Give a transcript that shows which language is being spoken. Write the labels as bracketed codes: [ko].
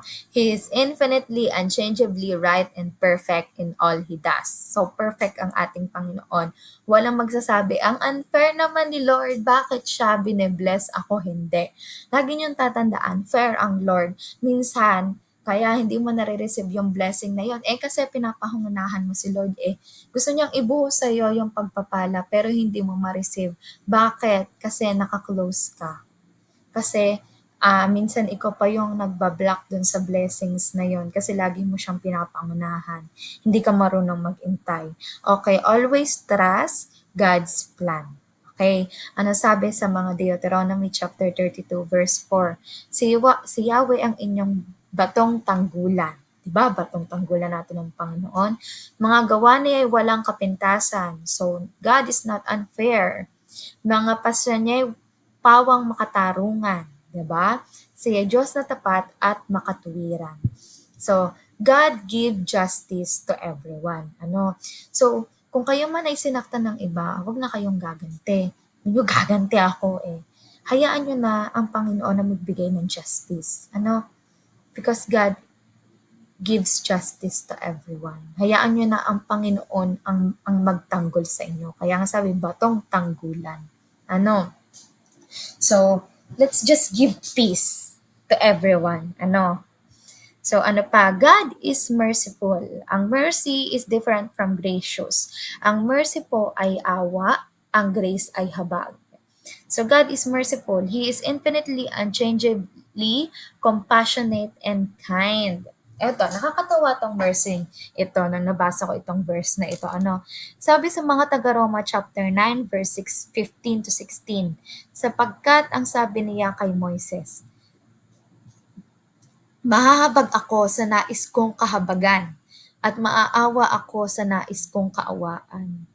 [en] He is infinitely, unchangeably right and perfect in all He does. [tl] So, perfect ang ating Panginoon. Walang magsasabi, ang unfair naman ni Lord, bakit siya bine-bless ako hindi? Lagi niyong tatandaan, fair ang Lord. Minsan, kaya hindi mo nare-receive yung blessing na yon kasi pinapahangunahan mo si Lord Gusto niyang ibuhos sa iyo yung pagpapala pero hindi mo ma-receive. Bakit? Kasi naka-close ka. Kasi minsan ikaw pa yung nagbablock dun sa blessings na yon kasi lagi mo siyang pinapangunahan. Hindi ka marunong mag-intay. [en] Okay, always trust God's plan. Okay, [tl] ano sabi sa mga [en] Deuteronomy chapter 32 verse 4? [tl] Si Yahweh ang inyong batong tanggulan. Diba? Batong tanggulan natin ng Panginoon. Mga gawa niya ay walang kapintasan. [en] So, God is not unfair. [tl] Mga pasya niya ay pawang makatarungan. Diba? Siya Diyos na tapat at makatuwiran. [en] So, God give justice to everyone. [tl] So, kung kayo man ay sinaktan ng iba, huwag na kayong gaganti. Hindi gaganti ako Hayaan nyo na ang Panginoon na magbigay ng justice. [en] Because God gives justice to everyone. [tl] Hayaan nyo na ang Panginoon ang magtanggol sa inyo. Kaya nga sabi, batong tanggulan. [en] So, let's just give peace to everyone. [tl] So, ano pa? [en] God is merciful. Ang mercy is different from gracious. [tl] Ang mercy po ay awa, ang grace ay habag. [en] So God is merciful. He is infinitely, unchangeably compassionate and kind. [tl] Eto, nakakatawa tong mercy ito na nabasa ko itong verse na ito. Sabi sa mga taga-Roma chapter 9 verse 15 to 16, sapagkat ang sabi niya kay Moises, mahahabag ako sa nais kong kahabagan at maaawa ako sa nais kong kaawaan.